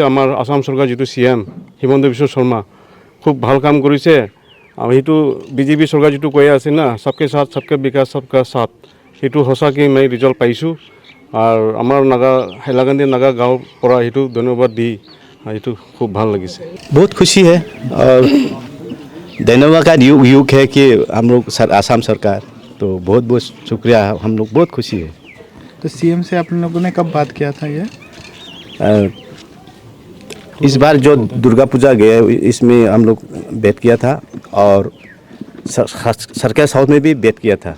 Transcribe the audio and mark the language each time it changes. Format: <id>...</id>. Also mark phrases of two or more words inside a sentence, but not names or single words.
<as>আমাৰ আসাম চৰকাৰ যিটো CM হিমন্ত বিশ্ব শৰ্মা খুব ভাল কাম কৰিছে। আৰু সেইটো বিজেপি চৰকাৰ যিটো কৈ আছে না,</as> <hi>सबके साथ सबके विकास सबका साथ,</hi> <as>সেইটো সঁচাকৈ মই ৰিজাল্ট পাইছোঁ। আৰু আমাৰ নাগা হাইলাকান্দি নাগা গাঁৱৰ পৰা সেইটো ধন্যবাদ দি সেইটো খুব ভাল লাগিছে।</as> <hi>बहुत खुशी है और धन्यवाद का युग है कि हम लोग आसाम सरकार, तो बहुत बहुत शुक्रिया। हम लोग बहुत खुशी है। तो CM से आप लोगों ने कब बात किया था ये? इस बार जो दुर्गा पूजा गए इसमें हम लोग बैठ किया था, और सरकार साउथ में भी बैठ किया था।</hi>